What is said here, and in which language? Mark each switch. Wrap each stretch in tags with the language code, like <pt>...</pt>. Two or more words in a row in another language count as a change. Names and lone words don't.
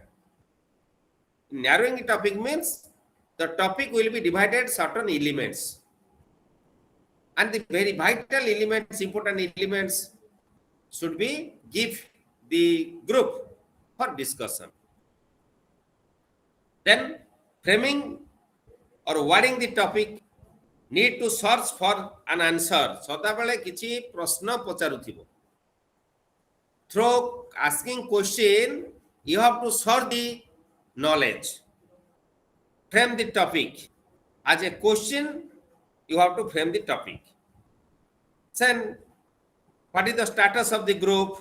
<en>Narrowing the topic means the topic will be divided certain elements, and the very vital elements, important elements should be give the group for discussion. Then framing or wording the topic, need to search for an answer.</en> <or>ସଦାବେଳେ କିଛି ପ୍ରଶ୍ନ ପଚାରୁଥିବୋ.</or> <en>Through asking question, you have to search the knowledge. Frame the topic. As a question, you have to frame the topic. Then, what is the status of the group?</en>